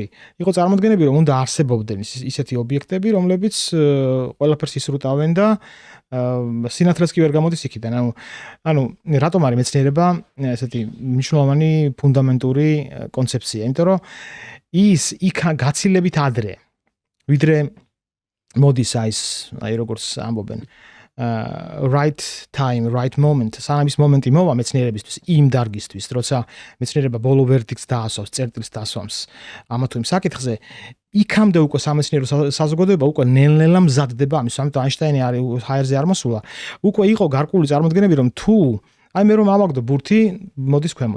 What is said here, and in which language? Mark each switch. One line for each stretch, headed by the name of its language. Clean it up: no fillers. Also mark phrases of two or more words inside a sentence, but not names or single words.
Georgian: იყო წარმოდგენები, რომ უნდა არსებობდნენ ისეთი ობიექტები, რომლებიც ყველაფერს ისრუტავენ და სინათლეს კი ვერ გამოდის იქიდან. ანუ რატომ არის მეცნიერება ესეთი მნიშვნელოვანი ფუნდამენტური კონცეფცია? იმიტომ რომ ის იქ გაცილებით ადრე, ვიდრე მოდის აი როგორც ამბობენ
English: right time, right moment,
Georgian: სანამ ის მომენტი მოვა მეცნიერებისთვის, იმ დარგისთვის, როცა მეცნიერება ბოლო ვერდიქტს დაასვავს, წერტილს დასვამს ამა თუ იმ საკითხზე, იქამდე უკვე სამეცნიერო საზოგადოება უკვე ნელ-ნელა მზადდება ამის, ამიტომ აინშტაინი არის ჰაერზე არ მოსულა. უკვე იყო გარკვეული წარმოდგენები, რომ თუ აი მე რომ ავაგდო ბურთი, მოდის ქვემოთ.